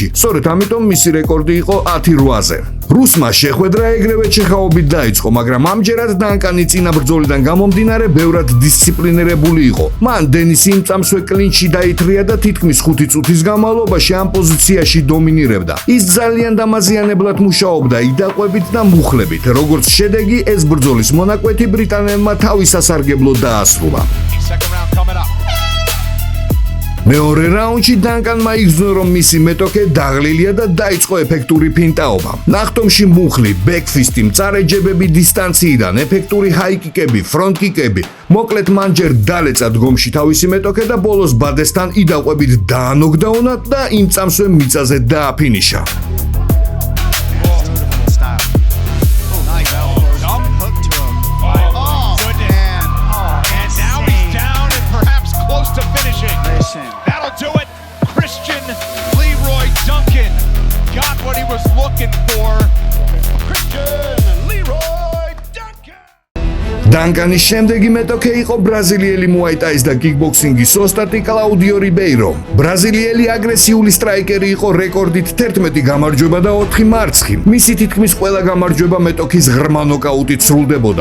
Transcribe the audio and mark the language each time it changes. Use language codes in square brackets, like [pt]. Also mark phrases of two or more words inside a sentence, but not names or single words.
[ka] სწორედ ამიტომ მისი რეკორდი იყო 10-8-ზე. რუსმა შეხვედრა ეგრევე ჩეხაობით დაიწყო, მაგრამ ამჯერად დანკანი წინა ბრძოლიდან გამომდინარე ბევრად დისციპლინირებული იყო. მან დენისი იმ წამსვე კლინჩში დაითრია და თითქმის 5 წუთის განმავლობაში ამ პოზიციაში დომინირებდა. ის ძალიან დამაზიანებლად მუშაობდა იდაყვებით და მუხლებით. როგორც შედეგი, ეს ბრძოლის მონაკვეთი ბრიტანელმა თავის სასარგებლოდ დაასრულა. [en] Second round coming up. [ka] მეორე რაუნდში დანკანმა იგრძნო, რომ მისი მეტოქე დაღლილია და დაიწყო ეფექტური ფინტაობა. ნახტომში მუხლი, ბექფისტი, მწარე ჯებები დისტანციიდან, ეფექტური ჰაიკიკები, ფრონტკიკები. მოკლედ მან ჯერ დალეცა დგომში თავისი მეტოქე და ბოლოს ბადესთან იდაყვებით დაანოკდაუნა და იმ წამსვე მიწაზე დააფინიშა. [en] That'll do it. Christian Leroy Duncan got what he was looking for. Christian Leroy Duncan. [ka] დანკანის შემდეგი მეტოქე იყო ბრაზილიელი მუაი-თაის და კიკბოქსინგის ოსტატი კლაუდიო რიბეირო. ბრაზილიელი აგრესიული სტრაიკერი იყო რეკორდით 11 გამარჯვება და 4 მარცხი. მისი თითქმის ყველა გამარჯვება მეტოქის ღრმა ნოკაუტით სრულდებოდა.